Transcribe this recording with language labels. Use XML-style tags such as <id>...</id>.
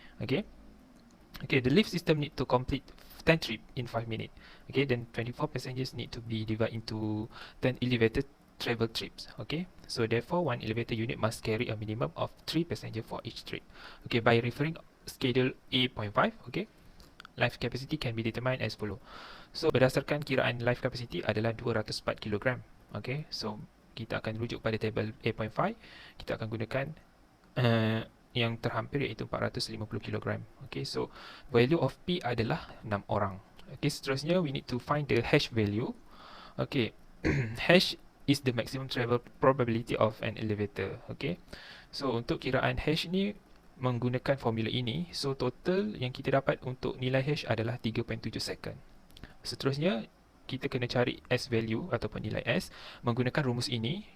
<en>Okay, okay, the lift system need to complete 10 trips in 5 minutes. Okay, then 24 passengers need to be divided into 10 elevated travel trips. Okay, so therefore one elevator unit must carry a minimum of 3 passengers for each trip. Okay, by referring schedule A.5, okay, Life capacity can be determined as follow.</en> <ms>So berdasarkan kiraan life capacity adalah 204 kg. Okay, so kita akan rujuk pada table 8.5. Kita akan gunakan yang terhampir iaitu 450 kg.</ms> <en>Okay, so value of P</en> <ms>adalah 6 orang.</ms> <en>Okay,</en> <ms>seterusnya</ms> <en>we need to find the hash value. Okay, hash is the maximum travel probability of an elevator.</en> <ms>Okay, so untuk kiraan hash ni menggunakan formula ini, so total yang kita dapat untuk nilai hash adalah 3.7 second. Seterusnya kita kena cari S value ataupun nilai S menggunakan rumus ini.</ms>